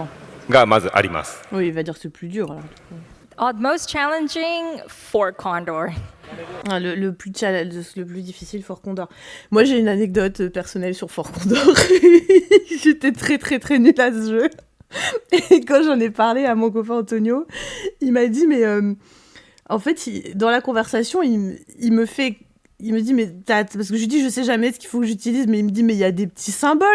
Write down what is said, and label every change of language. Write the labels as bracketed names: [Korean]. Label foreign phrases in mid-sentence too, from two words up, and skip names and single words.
[Japanese] がまずあります。 [French] Oui, il va dire que c'est plus dur alors. [English] Most challenging, Fort Condor. [French] Ah, le plus difficile, Fort Condor. Moi, j'ai une anecdote personnelle sur Fort Condor. J'étais très, très, très nulle à ce jeu. Et quand j'en ai parlé à mon copain Antonio, il m'a dit, mais en fait, dans la conversation, il me dit, mais parce que je lui dis, je sais jamais ce qu'il faut que j'utilise, mais il me dit, mais il y a des petits symboles.